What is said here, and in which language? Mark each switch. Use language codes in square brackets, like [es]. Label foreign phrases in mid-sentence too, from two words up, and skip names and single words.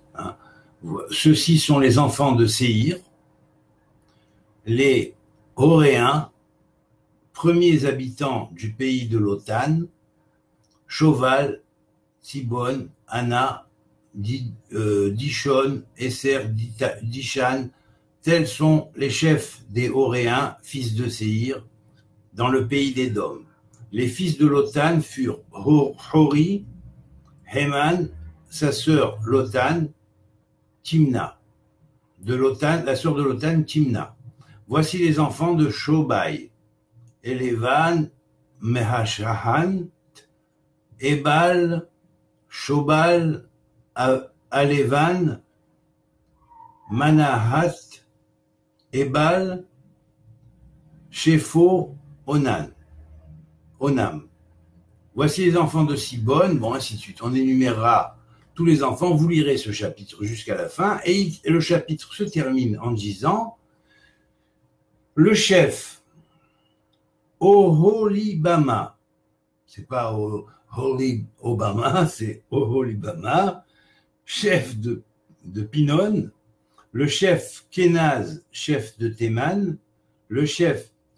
[fr] Hein. Ceux-ci sont les enfants de Séhir, les Horéens, premiers habitants du pays de Lotan, Choval, Sibon, Anna, Dishon, Esser, Dishan, tels sont les chefs des Horéens, fils de Séhir, dans le pays d'Édom. Les fils de Lotan furent Hori, Heman, sa sœur Lotan, Timna. De Lotan, la sœur de Lotan, Timna. Voici les enfants de Shobai, Elevan, Mehashahan, Ebal, Shobal, Alevan, Manahat, Ebal, Shepho, Onam. Voici les enfants de Sibon, bon, ainsi de suite. On énumérera tous les enfants, vous lirez ce chapitre jusqu'à la fin, et le chapitre se termine en disant le chef Oholibama, c'est pas Holy Obama, c'est Oholibama, chef de Pinon, le chef Kenaz, chef de Théman, le chef